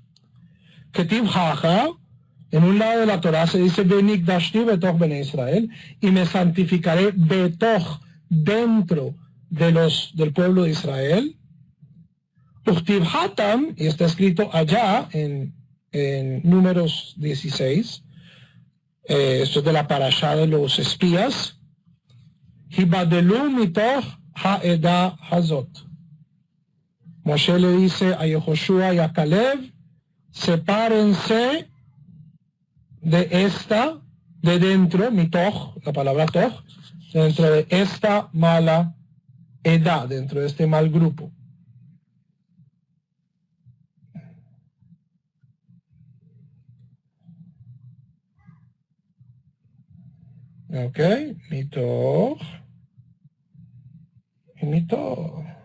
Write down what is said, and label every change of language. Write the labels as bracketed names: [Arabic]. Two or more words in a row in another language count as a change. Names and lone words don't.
[Hebrew] כתיב הכא, [Spanish] en un lado de la Torah se dice [Hebrew] ונקדשתי בתוך בני ישראל, [Spanish] y me santificaré betoch, dentro del pueblo de Israel. [Hebrew] וכתיב התם, [Spanish] y está escrito allá en Números 16, esto es de la parashá de los espías. [Hebrew] הבדלו מתוך העדה הזאת. [Spanish] Moshe le dice a Yehoshua y a Caleb, sepárense de dentro, mitoch, la palabra toch, dentro de esta mala edad, dentro de este mal grupo. Ok, mitoch y mitoch.